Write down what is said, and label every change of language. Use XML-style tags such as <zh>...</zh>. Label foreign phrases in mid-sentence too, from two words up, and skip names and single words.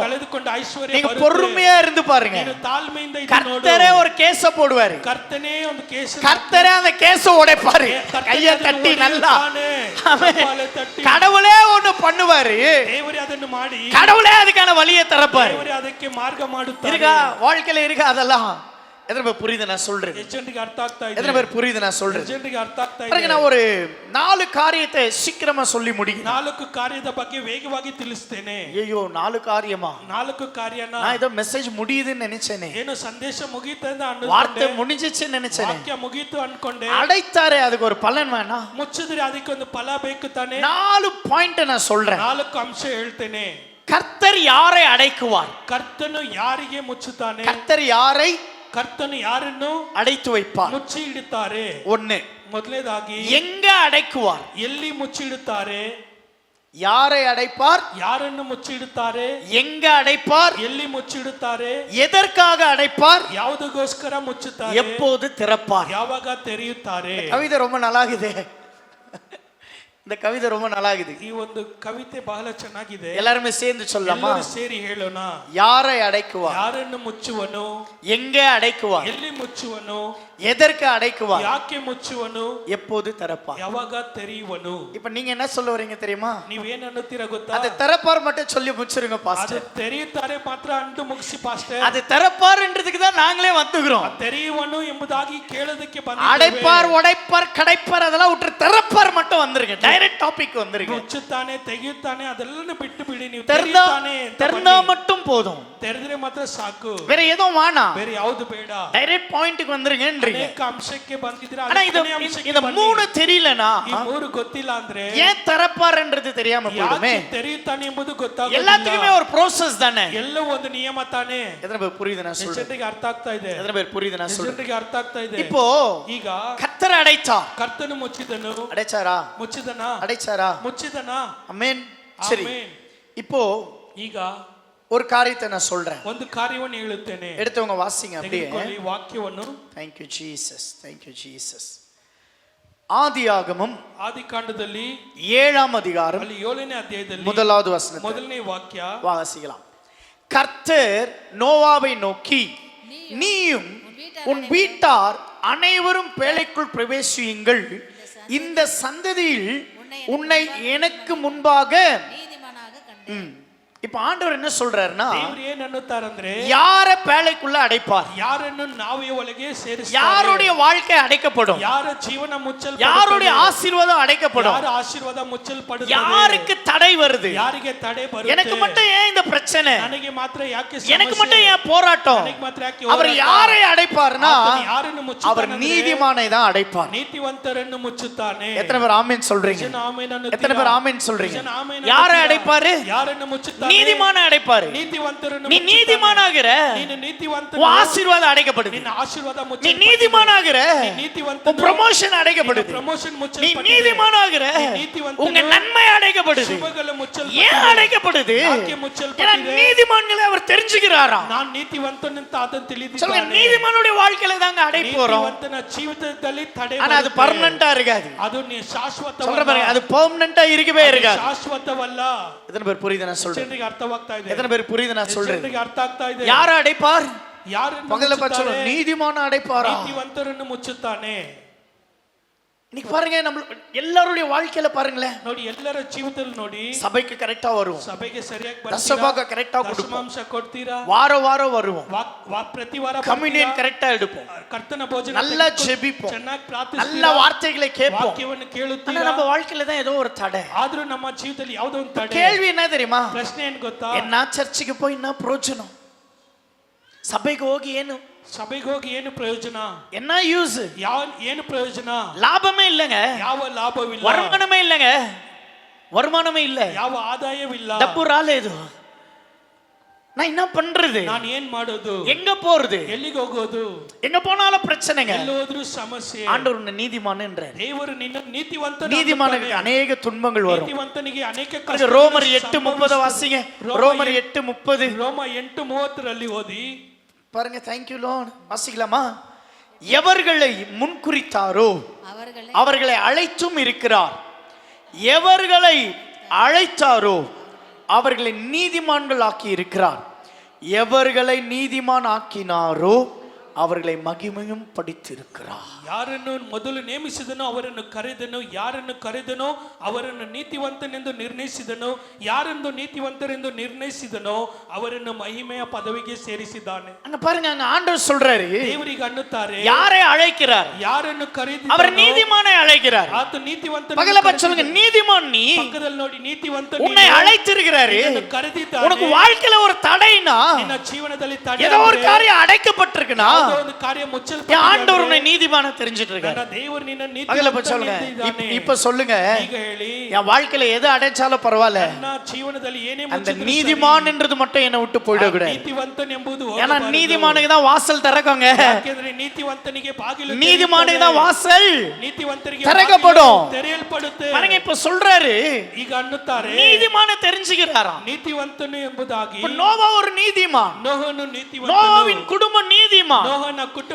<kn>ಕಳೆದುಕೊಂಡ ಐಶ್ವರ್ಯ</kn> <ta>நீங்க</ta> <kn>ಬರುತ್ತೆ.</kn> <ta>பொறுமையா இருந்து பாருங்க.</ta> <kn>ನೀನು ತಾಳ್ಮೆಯಿಂದ ಇದ್ದು ನೋಡು.</kn> <ta>கர்த்தரே ஒரு கேஸ போடுவாரு.</ta> <kn>ಕರ್ತನೇ ಒಂದು ಕೇಸ್.</kn> <ta>கர்த்தரே அந்த கேஸ உடைப்பாரு. கைய தட்டி நல்லா. கடவுளே ஒண்ணு பண்ணுவாரு.</ta> <kn>ದೇವರೇ ಅದನ್ನು ಮಾಡಿ.</kn> <ta>கடவுளே அதுக்கான வழியை திறப்பாரு.</ta> <kn>ದೇವರೇ ಅದಕ್ಕೆ ಮಾರ್ಗ ಮಾಡುತ್ತಾರೆ.</kn> <ta>இருக்கா வாழ்க்கையில இருக்கா அதெல்லாம்? எத்தனை பேர் புரியுது நான் சொல்றேன்?</ta> <kn>ಎಜೆಂಟ್ಗೆ ಅರ್ಥ ಆಗ್ತಾ ಇದೆ.</kn> <ta>எத்தனை பேர் புரியுது நான் சொல்றேன்?</ta> <kn>ಎಜೆಂಟ್ಗೆ ಅರ್ಥ ಆಗ್ತಾ ಇದೆ.</kn> <ta>பாருங்க நான் ஒரு 4 காரியத்தை சீக்கிரமா சொல்லி முடிக்கிறேன்.</ta> <kn>4 ಕಾರ್ಯದ ಬಗ್ಗೆ ವೇಗವಾಗಿ ತಿಳಿಸ್ತೇನೆ.</kn> <ta>ஐயோ 4 காரியமா?</ta> <kn>4 ಕಾರ್ಯನ</kn> <ta>நான் ஏதோ மெசேஜ் முடியுதுன்னு நினைச்சேனே.</ta> <kn>ಏನು ಸಂದೇಶ ಮುಗಿತಂತ ಅನ್ಕೊಂಡೆ.</kn> <ta>வார்த்தை முடிஞ்சிச்சுன்னு நினைச்சேனே.</ta> <kn>ವಾಕ್ಯ ಮುಗಿತು ಅನ್ಕೊಂಡೆ.</kn> <ta>அடைத்தாரே அதுக்கு ஒரு பலன் வேணா?</ta> <kn>ಮುಚ್ಚಿದ್ರೆ ಅದಕ್ಕೆ ಒಂದು ಫಲ ಬೇಕು ತಾನೆ.</kn> <ta>4 பாயிண்ட் நான் சொல்றேன்.</ta> <kn>4 ಅಂಶ ಹೇಳ್ತೇನೆ.</kn> <ta>கர்த்தர் யாரை அடைக்குவார்?</ta> <kn>ಕರ್ತನು ಯಾರಿಗೆ ಮುಚ್ಚುತ್ತಾನೆ?</kn> <ta>கர்த்தர் யாரை</ta> <kn>ಕರ್ತನು ಯಾರನ್ನು</kn> <ta>அடைத்து வைப்பார்?</ta> <kn>ಮುಚ್ಚಿ ಇಡುತ್ತಾರೆ. 1 ಮೊದಲನೇದಾಗಿ</kn> <ta>எங்க அடைக்குவார்?</ta> <kn>ಎಲ್ಲಿ ಮುಚ್ಚಿ ಇಡುತ್ತಾರೆ?</kn> <ta>யாரை அடைப்பார்?</ta> <kn>ಯಾರನ್ನು ಮುಚ್ಚಿ ಇಡುತ್ತಾರೆ?</kn> <ta>எங்க அடைப்பார்?</ta> <kn>ಎಲ್ಲಿ ಮುಚ್ಚಿ ಇಡುತ್ತಾರೆ?</kn> <ta>எதற்காக அடைப்பார்?</ta> <kn>ಯಾವುದಕ್ಕೋಸ್ಕರ ಮುಚ್ಚುತ್ತಾರೆ?</kn> <ta>எப்போது திறப்பார்?</ta> <kn>ಯಾವಾಗ ತೆರೆಯುತ್ತಾರೆ?</kn> <ta>கவிதை ரொம்ப நல்லா இருக்குது. இந்த கவிதை ரொம்ப நல்லா இருக்குது.</ta> <kn>ಈ ಒಂದು ಕವಿತೆ ಬಹಳ ಚೆನ್ನಾಗಿದೆ.</kn> <ta>எல்லாரும் சேர்ந்து சொல்லலாமா?</ta> <kn>ಎಲ್ಲರೂ ಸೇರಿ ಹೇಳೋಣ.</kn> <ta>யாரை அடைக்குவார்?</ta> <kn>ಯಾರನ್ನು ಮುಚ್ಚುವನು?</kn> <ta>எங்கே அடைக்குவார்?</ta> <kn>ಎಲ್ಲಿ ಮುಚ್ಚುವನು?</kn> <ta>எதற்கு அடைக்குவார்?</ta> <kn>ಯಾಕೆ ಮುಚ್ಚುವನು?</kn> <ta>எப்போது திறப்பார்?</ta> <kn>ಯಾವಾಗ ತೆರೆಯುವನು?</kn> <ta>இப்ப நீங்க என்ன சொல்ல வரீங்க தெரியுமா?</ta> <kn>ನೀವೇನ್ ಅನ್ನುತ್ತೀರಾ ಗೊತ್ತಾ?</kn> <ta>அது திறப்பார் மட்டும் சொல்லி முடிச்சிருங்க பாஸ்டர்.</ta> <kn>ಅದು ತೆರೆಯುತ್ತಾರೆ ಮಾತ್ರ ಅಂದು ಮುಗಿಸಿ ಪಾಸ್ಟರ್.</kn> <ta>அது திறப்பார்ன்றதுக்கு தான் நாங்களே வந்துகிறோம்.</ta> <kn>ತೆರೆಯುವನು ಎಂಬುದಾಗಿ ಕೇಳೋದಕ್ಕೆ ಬಂದಿದ್ದೇವೆ.</kn> <ta>அடைப்பார், உடைப்பார், கடைப்பார் அதெல்லாம் விட்டு திறப்பார் மட்டும் வந்துருங்க.</ta> <en>direct topic</en> <ta>வந்துருங்க.</ta> <kn>ಮುಚ್ಚುತ್ತಾನೆ, ತೆಗೆಯುತ್ತಾನೆ ಅದೆಲ್ಲನೂ ಬಿಟ್ಟು ಬಿಡಿ. ನೀವು</kn> <ta>திறந்தா மட்டும் போதும்.</ta> <kn>ತೆರೆದ್ರೆ ಮಾತ್ರ ಸಾಕು.</kn> <ta>வேற எதுவும் வேணாம்.</ta> <kn>ಬೇರೆ ಯಾವುದು ಬೇಡ.</kn> <en>direct pointக்கு</en> <ta>வந்துருங்கன்றீங்க.</ta> <kn>ಅನೇಕ ಅಂಶಕ್ಕೆ ಬಂದಿದ್ರೆ</kn> <ta>ஆனா இந்த 3 தெரியலனா,</ta> <kn>ಈ 3 ಗೊತ್ತಿಲ್ಲ ಅಂದ್ರೆ</kn> <ta>ஏன் திறப்பார்ன்றது தெரியாம போய்டுமே.</ta> <kn>ಯಾಕೆ ತೆರೆಯುತ್ತಾನೆ ಎಂಬುದು ಗೊತ್ತಾಗೋದಿಲ್ಲ.</kn> <ta>எல்லாத்துக்குமே ஒரு process தானே.</ta> <kn>ಎಲ್ಲವೂ ಒಂದು ನಿಯಮ ತಾನೇ.</kn> <ta>எத்தனை பேர் புரியுது நான் சொல்றேன்?</ta> <kn>ಜನರಿಗೆ ಅರ್ಥ ಆಗ್ತಾ ಇದೆ.</kn> <ta>எத்தனை பேர் புரியுது நான் சொல்றேன்?</ta> <kn>ಜನರಿಗೆ ಅರ್ಥ ಆಗ್ತಾ ಇದೆ.</kn> <ta>இப்போ</ta> <kn>ಈಗ</kn> <ta>கர்த்தர் அடைத்தார்.</ta> <kn>ಕರ್ತನು ಮುಚ್ಚಿದನು.</kn> <ta>அடைச்சாரா?</ta> <kn>ಮುಚ್ಚಿದನಾ?</kn> <ta>அடைச்சாரா?</ta> <kn>ಮುಚ್ಚಿದನಾ?</kn> <ta>ஆமென். சரி, இப்போ</ta> <kn>ಈಗ</kn> <ta>ஒரு காரியத்தை நான் சொல்றேன்.</ta> <kn>ಒಂದು ಕಾರ್ಯವನ್ನು ಹೇಳುತ್ತೇನೆ.</kn> <ta>எடுத்தவங்க வாசிங்க அப்படியே.</ta> <kn>ತೆಗೆದುಕೊಳ್ಳಿ ವಾಕ್ಯವನ್ನು.</kn> <en>Thank you Jesus. Thank you Jesus.</en> <ta>ஆதியாகமம்</ta> <kn>ಆದಿಕಾಂಡದಲ್ಲಿ</kn> <ta>7ஆம் அதிகாரம்</ta> <kn>ಅಲ್ಲಿ 7ನೇ ಅಧ್ಯಾಯದಲ್ಲಿ</kn> <ta>முதலாவது வசனம்</ta> <kn>ಮೊದಲನೇ ವಾಕ್ಯ</kn> <ta>வாசிக்கலாம். கர்த்தர் நோவாவை நோக்கி, நீயும் உன் வீட்டார் அனைவரும் பேழைக்குள் பிரவேசியுங்கள், இந்த சந்ததியில் உன்னை எனக்கு முன்பாக. இப்ப ஆண்டவர் என்ன சொல்றாருன்னா,</ta> <kn>ದೇವರು ಏನು ಅನ್ನುತ್ತಾರಂದ್ರೆ</kn> <ta>யார பேழைக்குள்ள அடைப்பார்?</ta> <kn>ಯಾರನ್ನು ನಾವೇ ಒಳಗೆ ಸೇರಿಸ್ತಾರೆ.</kn> <ta>யாருடைய வாழ்க்கை அடைக்கப்படும்?</ta> <kn>ಯಾರ ಜೀವನ ಮುಚ್ಚಲ್ಪಡುತ್ತದೆ?</kn> <ta>யாருடைய ஆசீர்வாதம் அடைக்கப்படும்?</ta> <kn>ಯಾರ ಆಶೀರ್ವಾದ ಮುಚ್ಚಲ್ಪಡುತ್ತದೆ?</kn> <ta>யாருக்கு தடை வருது?</ta> <kn>ಯಾರಿಗೆ ತಡೆ ಬರುತ್ತೆ?</kn> <ta>எனக்கு மட்டும் ஏன் இந்த பிரச்சனை?</ta> <kn>ನನಗೆ ಮಾತ್ರ ಯಾಕೆ ಸಮಸ್ಯೆ?</kn> <ta>எனக்கு மட்டும் ஏன் போராட்டம்?</ta> <kn>ನನಗೆ ಮಾತ್ರ ಯಾಕೆ</kn> <ta>அவர்</ta> <kn>ಹೋರಾಟ?</kn> <ta>யாரை அடைப்பார்னா,</ta> <kn>ಯಾರನ್ನು ಮುಚ್ಚುತ್ತಾನೆ?</kn> <ta>அவர் நீதிமானை தான் அடைப்பார்.</ta> <kn>ನೀತಿವಂತರನ್ನು ಮುಚ್ಚುತ್ತಾನೆ.</kn> <ta>எத்தனை பேர் ஆமென் சொல்றீங்க?</ta> <kn>ಜನ ಆಮೆನ್ ಅನ್ನುತ್ತೀರಾ?</kn> <ta>எத்தனை பேர் ஆமென் சொல்றீங்க?</ta> <kn>ಜನ ಆಮೆನ್</kn> <ta>யாரை</ta> <kn>ಅನ್ನುತ್ತೀರಾ?</kn> <ta>அடைப்பாரு?</ta> <kn>ಯಾರನ್ನು ಮುಚ್ಚುತ್ತಾನೆ?</kn> <ta>நீதிமானை அடைப்பாரு.</ta> <kn>ನೀತಿವಂತರನ್ನು</kn> <ta>நீ</ta> <kn>ಮುಚ್ಚುತ್ತಾನೆ.</kn> <ta>நீதிமானாகிற,</ta> <kn>ನೀನು ನೀತಿವಂತ</kn> <ta>உன் ஆசீர்வாதம் அடைக்கப்படுது.</ta> <kn>ನಿನ್ನ ಆಶೀರ್ವಾದ</kn> <ta>நீ</ta> <kn>ಮುಚ್ಚಲ್ಪಟ್ಟಿದೆ.</kn> <ta>நீதிமானாகிற,</ta> <kn>ನೀ ನೀತಿವಂತ</kn> <ta>உன் ப்ரமோஷன் அடைக்கப்படுது.</ta> <kn>ಪ್ರಮೋಷನ್</kn> <ta>நீ</ta> <kn>ಮುಚ್ಚಲ್ಪಟ್ಟಿದೆ.</kn> <ta>நீதிமானாகிற,</ta> <kn>நீதிವಂತ</kn> <ta>உங்க நன்மை அடைக்கப்படுது.</ta> <kn>ಶುಭಗಳು</kn> <ta>ஏன்</ta> <kn>ಮುಚ್ಚಲ್ಪಟ್ಟಿದೆ.</kn> <ta>அடைக்கப்படுது?</ta> <kn>ಯಾಕೆ</kn> <ta>ஏன்னா</ta> <kn>ಮುಚ್ಚಲ್ಪಟ್ಟಿದೆ?</kn> <ta>நீதிமான்களை அவர் தெரிஞ்சுக்கிறாராம்.</ta> <kn>ನಾನು ನೀತಿವಂತನಂತ ಅದನ್ನು</kn> <ta>சொல்லுங்க,</ta> <kn>ತಿಳಿದಿದ್ದಾನೆ.</kn> <ta>நீதிமானுடைய வாழ்க்கையில தாங்க அடைப்பு வரும்.</ta> <kn>ನೀತಿವಂತನ ಜೀವಿತದಲ್ಲಿ ತಡೆ</kn> <ta>ஆனா அது</ta> <kn>ಬರುತ್ತೆ.</kn> <ta>பர்மனண்டா இருக்காது.</ta> <kn>ಅದು</kn> <ta>சொல்ற</ta> <kn>ಶಾಶ್ವತವಲ್ಲ.</kn> <ta>பாருங்க, அது பெர்மனண்டா இருக்கவே இருக்காது.</ta> <kn>ಶಾಶ್ವತವಲ್ಲ.</kn> <ta>எத்தனை பேர் புரியுது நான் சொல்றேன்?</ta> <kn>ಜನರಿಗೆ ಅರ್ಥವಾಗ್ತಾ ಇದೆ.</kn> <ta>எத்தனை பேர் புரியுது நான் சொல்றேன்?</ta> <kn>ಜನರಿಗೆ ಅರ್ಥ ಆಗ್ತಾ ಇದೆ.</kn> <ta>யாரை அடைப்பார்?</ta> <kn>ಯಾರನ್ನು</kn> <ta>பகல பட்சம்</ta> <kn>ಮುಚ್ಚುತ್ತಾರೆ?</kn> <ta>நீதிமான அடைப்பாரா?</ta> <kn>ನೀತಿವಂತರನ್ನು ಮುಚ್ಚುತ್ತಾನೆ.</kn> <ta>இன்னைக்கு பாருங்க, நம்ம எல்லாருடைய வாழ்க்கையில பாருங்களேன்,</ta> <kn>ನೋಡಿ ಎಲ್ಲರ ಜೀವಿತದಲ್ಲಿ ನೋಡಿ,</kn> <ta>சபைக்கு கரெக்டா வருவோம்,</ta> <kn>ಸಭೆಗೆ ಸರಿಯಾಗಿ</kn> <ta>தசபாக</ta> <kn>ಬರ್ತೀರಾ,</kn> <ta>கரெக்டா கொடுப்போம்,</ta> <kn>ದಶಮಾಂಶ ಕೊಡ್ತೀರಾ,</kn> <ta>வாரம் வருவோம்,</ta> <kn>ಪ್ರತಿ ವಾರ</kn> <ta>கம்யூனியன் கரெக்டா எடுப்போம்,</ta> <kn>ಕರ್ತನ ಭೋಜನ</kn> <ta>நல்லா ஜெபிப்போம்,</ta> <kn>ಚೆನ್ನಾಗಿ</kn> <ta>நல்ல</ta> <kn>ಪ್ರಾರ್ಥಿಸ್ತೀರಾ,</kn> <ta>வார்த்தைகளை கேட்போம்.</ta> <kn>ವಾಕ್ಯವನ್ನು</kn> <ta>ஆனா</ta> <kn>ಕೇಳುತ್ತೀರಾ.</kn> <ta>நம்ம வாழ்க்கையில தான் ஏதோ ஒரு தடை.</ta> <kn>ಆದ್ರೂ ನಮ್ಮ ಜೀವಿತದಲ್ಲಿ ಯಾವುದೋ ಒಂದು ತಡೆ.</kn> <ta>கேள்வி என்ன தெரியுமா?</ta> <kn>ಪ್ರಶ್ನೆ ಏನ್ ಗೊತ್ತಾ?</kn> <ta>என்ன சர்ச்சுக்கு போய் என்ன பிரயோஜனம்?</ta> <kn>ಸಭೆಗೆ ಹೋಗಿ ಏನು? ಸಭೆಗೆ ಹೋಗಿ ಏನು ಪ್ರಯೋಜನ?</kn> <ta>என்ன யூஸ்?</ta> <kn>ಏನು ಪ್ರಯೋಜನ?</kn> <ta>லாபமே இல்லங்க,</ta> <kn>ಯಾವ ಲಾಭವಿಲ್ಲ,</kn> <ta>வருமானமே இல்லங்க, வருமானமே இல்ல,</ta> <kn>ಯಾವ ಆದಾಯವಿಲ್ಲ,</kn> <te>డబ్బు రాలేదు.</te> <ta>நான் என்ன பண்றது?</ta> <kn>ನಾನು ಏನ್ ಮಾಡೋದು?</kn> <ta>எங்க போறது?</ta> <kn>ಎಲ್ಲಿಗೆ ಹೋಗೋದು?</kn> <ta>எங்க போனாலும் பிரச்சனைங்க.</ta> <kn>ಎಲ್ಲೋದ್ರೂ ಸಮಸ್ಯೆ.</kn> <ta>ஆண்டவர் உன்னை நீதிமான் என்றார்.</ta> <kn>ದೇವರು ನಿನ್ನ ನೀತಿವಂತ.</kn> <ta>நீதிமானுக்கு அநேக துன்பங்கள் வரும்.</ta> <kn>ನೀತಿವಂತನಿಗೆ ಅನೇಕ</kn> <ta>கஷ்டங்கள். ரோமர் 8:30 வாசிங்க. ரோமர் 8:30.</ta> <kn>ರೋಮ 8:30 ಓದಿ</kn> <ta>பாருங்க.</ta> <en>thank you Lord.</en> <ta>வாசிக்கலாமா? எவர்களை முன்குறித்தாரோ அவர்களை அழைத்தும் இருக்கிறார். எவர்களை அழைத்தாரோ அவர்களை நீதிமான்கள் ஆக்கி இருக்கிறார். எவர்களை நீதிமான் ஆக்கினாரோ அவர்களை மகிமையும் படித்திருக்கிறார்.</ta> <kn>ಯಾರನ್ನು ಮೊದಲು ನೇಮಿಸಿದನೋ ಅವರನ್ನು ಕರೆದನು, ಯಾರನ್ನು ಕರೆದನೋ ಅವರನ್ನು ನೀತಿವಂತನೆಂದು ನಿರ್ಣಯಿಸಿದನು, ಯಾರನ್ನು ನೀತಿವಂತರೆಂದು ನಿರ್ಣಯಿಸಿದನೋ ಅವರನ್ನು ಮಹಿಮೆಯ ಪದವಿಗೆ ಸೇರಿಸಿದ್ದಾನೆ.</kn> <ta>அங்க பாருங்க, அங்க ஆண்டவர் சொல்றாரு,</ta> <kn>ದೇವರಿಗೆ ಅನ್ನುತ್ತಾರೆ,</kn> <ta>யாரை அழைக்கிறார்?</ta> <kn>ಯಾರನ್ನು ಕರೆದಿದ್ದಾನೋ</kn> <ta>அவர் நீதிமானை அழைக்கிறார்.</ta> <kn>ಆತ ನೀತಿವಂತನನ್ನು</kn> <ta>பகல பட்சம் சொல்லுங்க, நீதிமான் நீ.</ta> <kn>ಪಕ್ಕದಲ್ಲಿ ನೋಡಿ, ನೀತಿವಂತ</kn> <ta>உன்னை அழைத்திருக்கிறாரு.</ta> <kn>ಕರೆದಿದ್ದಾನೆ.</kn> <ta>உனக்கு வாழ்க்கையில ஒரு தடைனா,</ta> <kn>ನಿನ್ನ ಜೀವನದಲ್ಲಿ ತಡೆ,</kn> <ta>ஏதோ ஒரு காரியம் அடைக்கப்பட்டிருக்குனா,</ta> <kn>ಒಂದು ಕಾರ್ಯ ಮುಚ್ಚಲ್ಪಟ್ಟಿದೆ.</kn> <ta>ஆண்டவர் உன்னை நீதிமான தெரிஞ்சிட்டு இருக்காரு.</ta> <kn>ದೇವರು ನಿನ್ನ</kn> <ta>பகல பட்சம் சொல்லுங்க, இப்ப சொல்லுங்க,</ta> <kn>ಈಗ ಹೇಳಿ,</kn> <ta>என் வாழ்க்கையில எது அடைச்சாலும் பரவாயில்ல,</ta> <kn>ನನ್ನ ಜೀವನದಲ್ಲಿ ಏನೇ</kn> <ta>அந்த நீதிமான் என்றது மட்டும் என்னை விட்டு போயிடக்கூடாது.</ta> <kn>ನೀತಿವಂತನೆಂಬುದು</kn> <ta>ஏன்னா நீதிமானுக்கு தான் வாசல் திறக்குங்க.</ta> <kn>ಯಾಕೆಂದ್ರೆ ನೀತಿವಂತನಿಗೆ ಬಾಗಿಲು</kn> <ta>நீதிமானுக்கு தான் வாசல்</ta> <kn>ನೀತಿವಂತರಿಗೆ</kn> <ta>திறக்கப்படும்.</ta> <kn>ತೆರೆಯಲ್ಪಡುತ್ತೆ.</kn> <ta>பாருங்க, இப்ப சொல்றாரு,</ta> <kn>ಈಗ ಅನ್ನುತ್ತಾರೆ,</kn> <ta>நீதிமான தெரிஞ்சுக்கிறாராம்.</ta> <kn>ನೀತಿವಂತನು ಎಂಬುದಾಗಿ.</kn> <ta>நோவா ஒரு நீதிமான்.</ta> <kn>ನೋಹನು ನೀತಿವಂತನು.</kn> <ta>நோவாவின் குடும்பம் நீதிமான்.</ta> <kn>ನೋಹನ ಕುಟುಂಬ</kn>